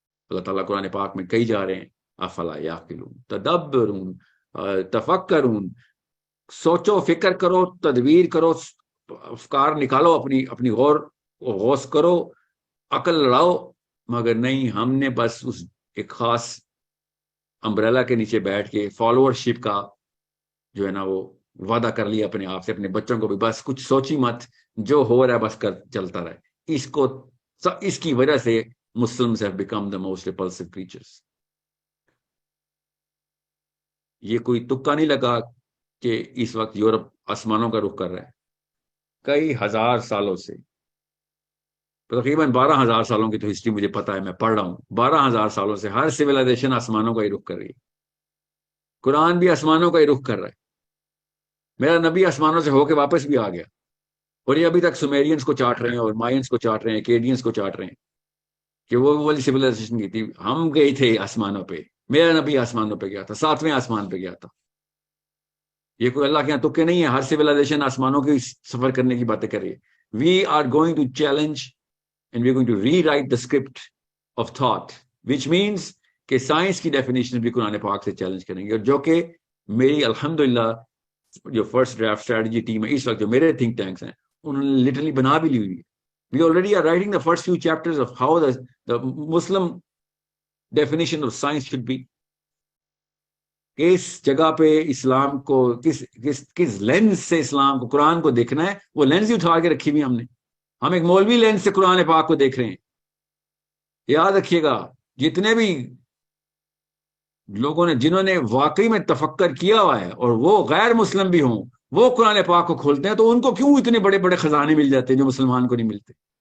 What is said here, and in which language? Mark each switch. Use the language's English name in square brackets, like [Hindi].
[Hindi] अल्लाह ताला कुरान पाक में कही जा रहे हैं, [Arabic] अफला याकिलून तदब्बरून तफक्करून, [Hindi] सोचो, फिक्र करो, तदबीर करो, अफकार निकालो, अपनी गौस करो, अकल लड़ाओ। मगर नहीं, हमने बस उस एक खास अम्ब्रेला के नीचे बैठ के फॉलोअरशिप का जो है ना वो वादा कर लिया अपने आप से, अपने बच्चों को भी बस कुछ सोची मत, जो हो रहा है बस कर चलता रहे। इसकी वजह से [English] Muslims have become the most repulsive creatures. [Hindi] ये कोई तुक्का नहीं लगा कि इस वक्त यूरोप आसमानों का रुख कर रहा है। कई हजार सालों से, तकरीबन 12,000 सालों की तो हिस्ट्री मुझे पता है, मैं पढ़ रहा हूं। 12,000 सालों से हर सिविलाइजेशन आसमानों का ही रुख कर रही है। कुरान भी आसमानों का ही रुख कर रहा है। मेरा नबी आसमानों से होके वापस भी आ गया, और ये अभी तक सुमेरियंस को चाट रहे हैं, और मायंस को चाट रहे हैं, केडियंस को चाट रहे हैं कि वो वाली सिविलाइजेशन की थी। हम गए थे आसमानों पे, मेरा नबी आसमानों पे गया था, 7वें आसमान पे गया था। ये कोई अल्लाह के यहाँ तुक्के नहीं है, हर सिविलाइजेशन आसमानों की सफर करने की बातें कर रही है। [English] we are going to challenge and we are going to rewrite the script of thought, which means [Hindi] कि साइंस की डेफिनेशन भी कुरान पाक से चैलेंज करेंगे। और जो कि मेरी अल्हम्दुलिल्लाह जो फर्स्ट ड्राफ्ट स्ट्रेटजी टीम है इस वक्त, जो मेरे थिंक टैंक्स हैं, उन्होंने लिटरली बना भी ली हुई है। [English] We already are writing the first few chapters of how the Muslim definition of science should be. [Hindi] किस जगह पे इस्लाम को, किस लेंस से इस्लाम को, कुरान को देखना है, वो लेंस ही उठा के रखी हुई हमने। हम एक मौलवी लेंस से कुरान पाक को देख रहे हैं। याद रखिएगा, जितने भी लोगों ने, जिन्होंने वाकई में तफक्कर किया हुआ है और वो गैर मुस्लिम भी हों, वो कुरान पाक को खोलते हैं, तो उनको क्यों इतने बड़े बड़े खजाने मिल जाते हैं जो मुसलमान को नहीं मिलते।